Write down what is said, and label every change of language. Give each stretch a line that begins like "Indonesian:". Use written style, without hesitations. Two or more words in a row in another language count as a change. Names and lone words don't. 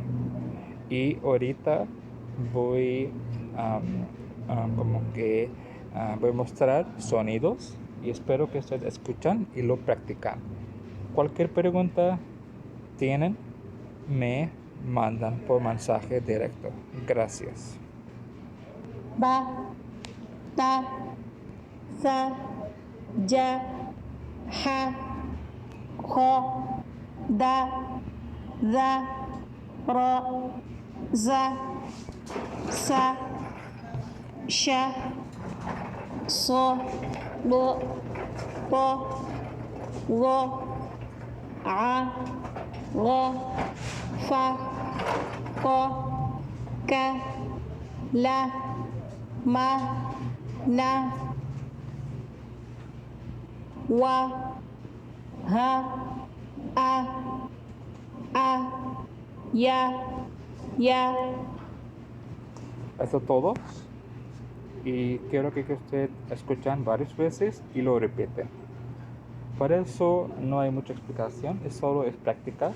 Spanish: Y ahorita voy como que voy a mostrar sonidos y espero que ustedes escuchan y lo practican. Cualquier pregunta tienen, me mandan por mensaje directo. Gracias. ba, ta, sa, ja, ha, kho, da, za, ra, za, sa, sha, so, lo, po, lo, a, lo, fa, ko, ka, la, ma, na, wa, ha, a, ya. Eso todo. Y quiero que ustedes escuchen varias veces y lo repiten. Por eso no hay mucha explicación, es práctica.